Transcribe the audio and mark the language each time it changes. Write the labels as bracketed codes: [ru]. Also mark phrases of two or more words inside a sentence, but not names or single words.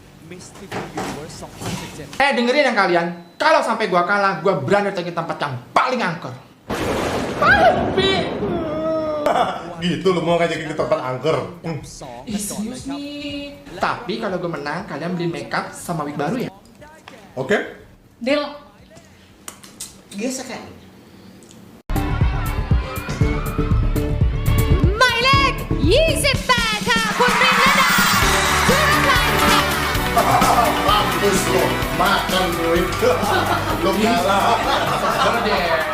[id] Dengerin yang kalian, kalau sampai gue kalah, gue berani cari tempat yang paling angker. Gitu lu mau ngajakin ke tempat angker. Serius nih. Tapi kalau gue menang, kalian beli makeup sama wig baru ya? Oke? Deal. Biasa kan? [th] หมายเลข28 ค่ะ คุณรินลดาชุรพันธ์ค่ะ [id] Mampus lu, makan duit. Lu kalah. Jangan deh.